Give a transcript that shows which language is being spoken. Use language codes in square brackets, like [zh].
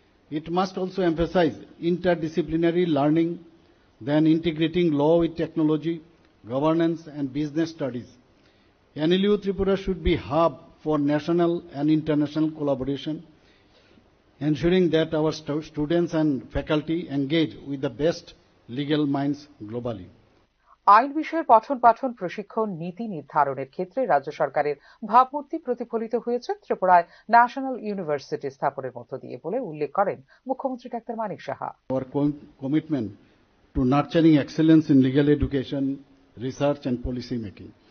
[en] It must also emphasize interdisciplinary learning, then integrating law with technology, governance, and business studies. NLU Tripura should be a hub for national and international collaboration, ensuring that our students and faculty engage with the best legal minds globally. [bn] আইন বিষয়ের পঠন পাঠন প্রশিক্ষণ নীতি নির্ধারণের ক্ষেত্রে রাজ্য সরকারের ভাবমূর্তি প্রতিফলিত হয়েছে ত্রিপুরায় ন্যাশনাল ইউনিভার্সিটি স্থাপনের মধ্য দিয়ে বলে উল্লেখ করেন মুখ্যমন্ত্রী doctor Manik Saha. [en] Our commitment to nurturing excellence in legal education, research and policy making.